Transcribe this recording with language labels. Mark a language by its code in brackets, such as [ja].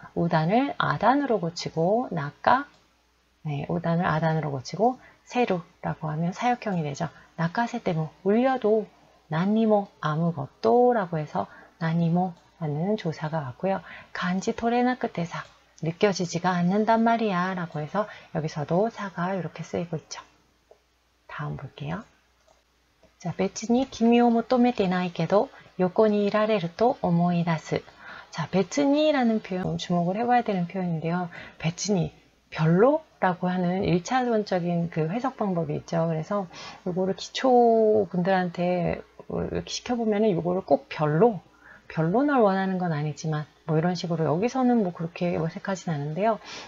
[ko] 우단을 아단으로 고치고 나카 우단을 아단으로 고치고 세루라고 하면 사역형이 되죠. 나카세테 뭐 울려도 나니모 아무것도 라고 해서 나니모 라는 조사가 왔고요. 간지 토레나크 대사 느껴지지가 않는단 말이야 라고 해서 여기서도 사가 이렇게 쓰이고 있죠. 다음 볼게요. [ja] 자, 別に君を求めてないけど横にいられると思い出す. [ko] 자, 別に라는 표현 주목을 해봐야 되는 표현인데요. 別に별로? 라고 하는 1차원적인 그 해석 방법이 있죠. 그래서 이거를 기초분들한테 이렇게 시켜보면은 이거를 꼭 별로 널 원하는 건 아니지만 뭐 이런 식으로 여기서는 뭐 그렇게 어색하진 않은데요.